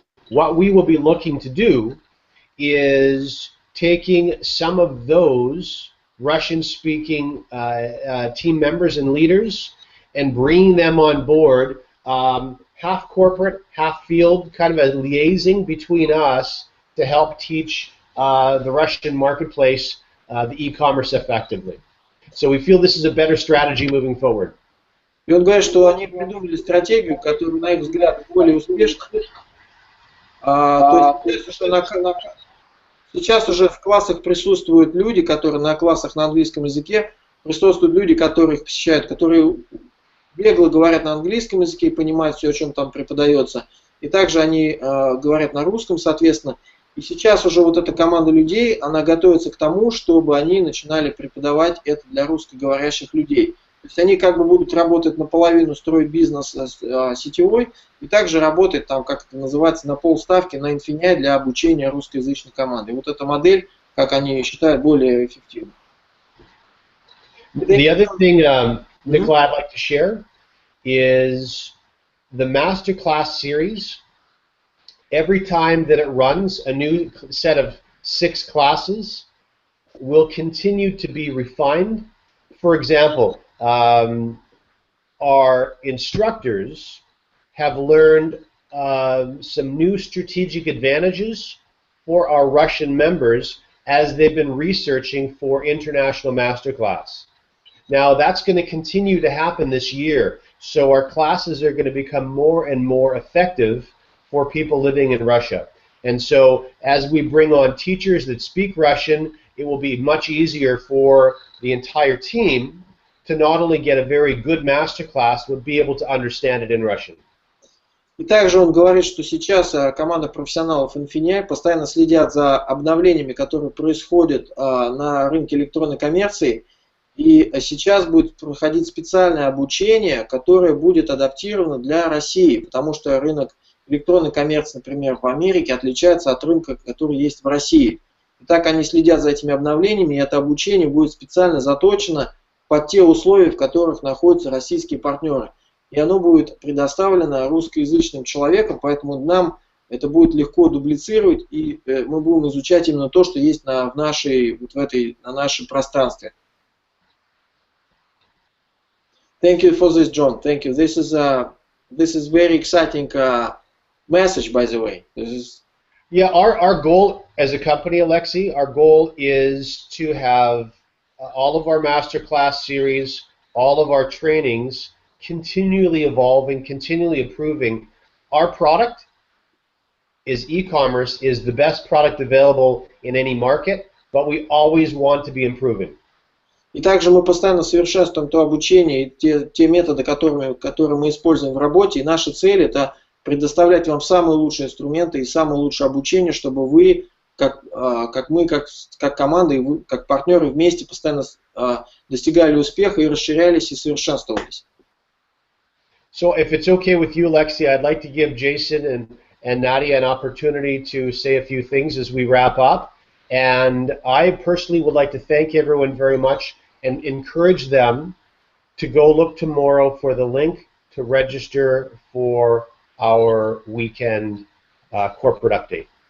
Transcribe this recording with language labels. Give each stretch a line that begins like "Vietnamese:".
English: What we will be looking to do is taking some of those Russian-speaking team members and leaders and bringing them on board, half corporate, half field, kind of a liaison between us to help teach the Russian marketplace the e-commerce effectively. So we feel this is a better strategy moving forward.
Russian: И он говорит, что они придумали стратегию, которая, на их взгляд, более успешна. То есть сейчас уже в классах присутствуют люди, которые на классах на английском языке, присутствуют люди, которые их посещают, которые бегло говорят на английском языке и понимают все, о чем там преподается. И также они говорят на русском, соответственно. И сейчас уже вот эта команда людей, она готовится к тому, чтобы они начинали преподавать это для русскоговорящих людей. То есть они как бы будут работать наполовину, строить бизнес сетевой, и также работать там, как это называется, на полставки на INFINii для обучения русскоязычной команды. И вот эта модель, как они считают, более эффективна.
English: The other thing, Nikolai, I'd like to share is the masterclass series. Every time that it runs, a new set of 6 classes will continue to be refined. For example, our instructors have learned some new strategic advantages for our Russian members as they've been researching for international masterclass. Now that's going to continue to happen this year, so our classes are going to become more and more effective for people living in Russia. And so as we bring on teachers that speak Russian, it will be much easier for the entire team to not only get a very good masterclass, but be able to understand it in Russian.
Russian: И также он говорит, что сейчас команда профессионалов INFINii постоянно следят за обновлениями, которые происходят на рынке электронной коммерции. И сейчас будет проходить специальное обучение, которое будет адаптировано для России, потому что рынок электронной коммерции, например, в Америке отличается от рынка, который есть в России. И так они следят за этими обновлениями, и это обучение будет специально заточено под те условия, в которых находятся российские партнеры. И оно будет предоставлено русскоязычным человеком, поэтому нам это будет легко дублицировать, и мы будем изучать именно то, что есть на нашем пространстве.
English: Thank you for this, John. Thank you. This is very exciting message, by the way. Yeah, our goal as a company, Alexei, our goal is to have all of our masterclass series, all of our trainings continually evolving, continually improving. Our product is e-commerce, is the best product available in any market, but we always want to be improving.
Russian: И также мы постоянно совершенствуем то обучение и те методы, которые мы используем в работе. И наша цель – это предоставлять вам самые лучшие инструменты и самое лучшее обучение, чтобы вы, как команда, и вы, как партнеры, вместе постоянно достигали успеха и расширялись и совершенствовались.
English: So if it's okay with you, Alexei, I'd like to give Jason and Nadia an opportunity to say a few things as we wrap up. And I personally would like to thank everyone very much and encourage them to go look tomorrow for the link to register for our weekend corporate update.